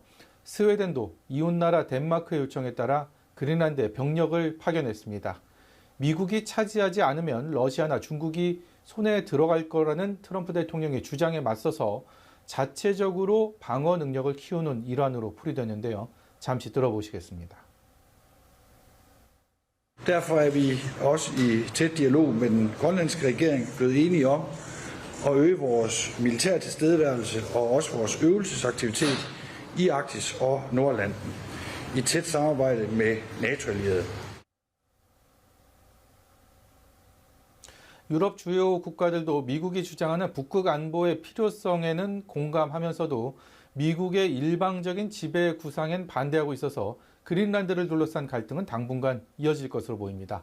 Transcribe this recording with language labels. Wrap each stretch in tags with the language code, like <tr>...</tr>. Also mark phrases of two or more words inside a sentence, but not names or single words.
<ko>스웨덴도 이웃나라 덴마크의 요청에 따라 그린란드에 병력을 파견했습니다. 미국이 차지하지 않으면 러시아나 중국이 손에 들어갈 거라는 트럼프 대통령의 주장에 맞서서 자체적으로 방어 능력을 키우는 일환으로 풀이되는데요. 잠시 들어보시겠습니다.</ko> <da>Derfor er vi også i tæt dialog med den grønlandske regering blevet enige om at øge vores militære tilstedeværelse og også vores øvelsesaktivitet i Arktis og Nordatlanten i tæt samarbejde med NATO-allierede.</da> <ko>유럽 주요 국가들도 미국이 주장하는 북극 안보의 필요성에는 공감하면서도 미국의 일방적인 지배 구상엔 반대하고 있어서 그린란드를 둘러싼 갈등은 당분간 이어질 것으로 보입니다.</ko>